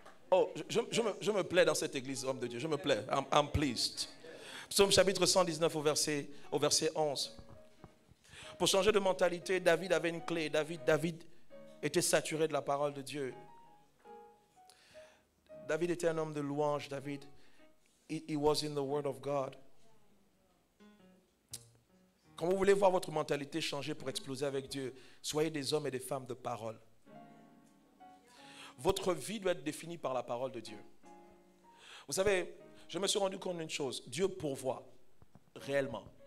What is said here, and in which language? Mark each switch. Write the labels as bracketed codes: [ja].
[fr] Oh, je me plais dans cette église, homme de Dieu. Je me plais. [en] I'm pleased. [fr] Psaume chapitre 119 au verset 11. Pour changer de mentalité, David avait une clé. David était saturé de la parole de Dieu. David était un homme de louange. [en] David, he was in the word of God. [fr] Quand vous voulez voir votre mentalité changer pour exploser avec Dieu, soyez des hommes et des femmes de parole. Votre vie doit être définie par la parole de Dieu. Vous savez, je me suis rendu compte d'une chose. Dieu pourvoit réellement.